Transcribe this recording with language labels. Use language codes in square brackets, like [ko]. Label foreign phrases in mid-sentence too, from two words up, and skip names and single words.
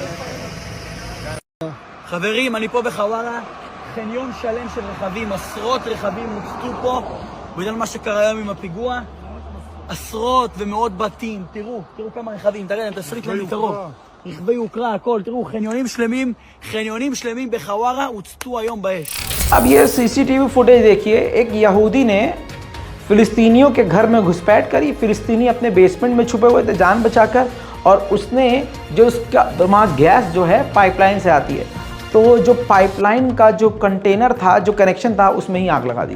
[he] חברים, אני פה בחווארה, חניון שלם של רכבים, עשרות רכבים הוצתו פה בגלל מה שקרה היום עם הפיגוע. עשרות ומאות בתים, תראו כמה רכבים, תראה להם, תסריט להם מקרוב. רכבי יוקרה, הכל, תראו, חניונים שלמים בחווארה הוצתו היום באש. [hi] अब ये सीसीटीवी फुटेज देखिए, एक यहूदी ने फिलिस्तीनियों के घर में घुसपैठ करी। फिलिस्तीनी अपने बेसमेंट में छुपे हुए थे जान बचाकर, और उसने जो उसका वहाँ गैस जो है पाइपलाइन से आती है, तो जो पाइपलाइन का जो कंटेनर था, जो कनेक्शन था, उसमें ही आग लगा दी।